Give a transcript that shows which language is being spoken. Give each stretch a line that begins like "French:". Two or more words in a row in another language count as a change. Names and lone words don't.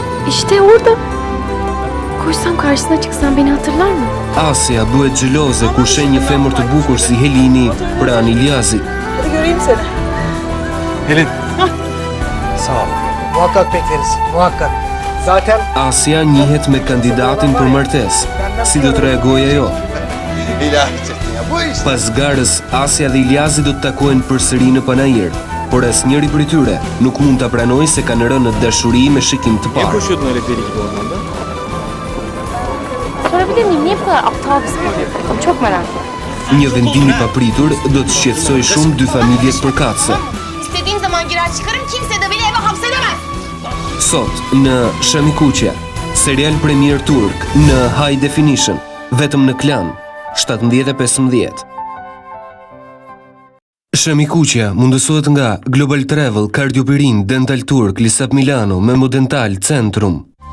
Turkish: İşte orada. Koysam karşısına çıksam beni hatırlar mı?
Albanian: Asya bëhet xheloze kur shen një femër të bukur si Helini pranë İlyas'it.
Turkish: Hadi göreyim seni. Helin. Sağ ol. Muhakkak bekleriz, muhakkak. Zaten
Albanian: Asya njihet me kandidatin për martesë. Si do të reagojë ajo?
Turkish: İlahi çetin ya. Bu iş.
Albanian: Pas garës, Asya dhe İlyasi do të takohen përsëri në panajër, por asnjëri prej tyre nuk mund ta pranojë se kanë rënë në dashuri me shikim të
Turkish: Niye
Albanian: parë.
Turkish: koşuyordun öyle deli gibi ormanda? Sorabilir miyim? Niye bu kadar aptal bir spor yapıyorsun? Çok merak ettim.
Albanian: Një vendim i papritur do të shqetësojë shumë dy familjet përkatëse.
Turkish: İstediğim zaman girer çıkarım, kimse de beni eve hapsedemez.
Albanian: Sot në Shamikuqja, serial premier turk në High Definition, vetëm në Klan 17:15. Shamikuqja mundësohet nga Global Travel, Cardiopirin, Dental Turk, Lisap Milano, Memo Dental, Centrum.